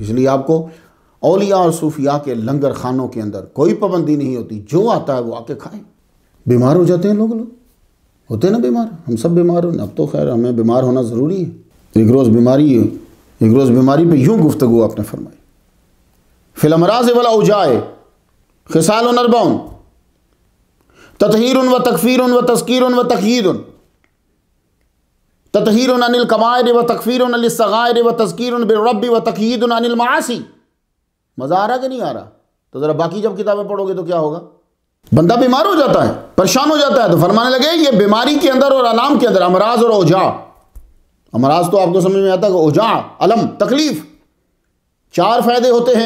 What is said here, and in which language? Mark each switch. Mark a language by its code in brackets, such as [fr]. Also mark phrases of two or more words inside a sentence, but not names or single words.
[ur] اس لیے آپ کو اولیاء اور صوفیاء کے لنگر خانوں کے اندر کوئی پابندی نہیں ہوتی, جو آتا ہے وہ آ کے کھائیں. بیمار ہو جاتے ہیں لوگ ہوتے ہیں نا بیمار, ہم سب بیمار ہوں. اب تو خیر ہمیں بیمار ہونا ضروری ہے. ایک روز بیماری پہ یوں گفتگو آپ نے فرمائی. [ar] فی الامراض والاوجاع خصال اربع تطہیر و تکفیر و تذکیر و تقیید. تطہیر عن الکبائر و تکفیر عن الصغائر و تذکیر بالرب و تقیید عن المعاصی. [ur] مزہ آ رہا کہ نہیں آ رہا؟ تو ذرا باقی جب کتابیں پڑھو گے تو کیا ہوگا؟ بندہ بیمار ہو جاتا ہے, پریشان ہو جاتا ہے, تو فرمانے لگے یہ بیماری کے اندر اور علام کے اندر امراض اور اوجاع. امراض تو آپ کو سمجھ میں آتا ہے کہ اوجاع علم تکلیف, 4 فائدے ہوتے ہیں.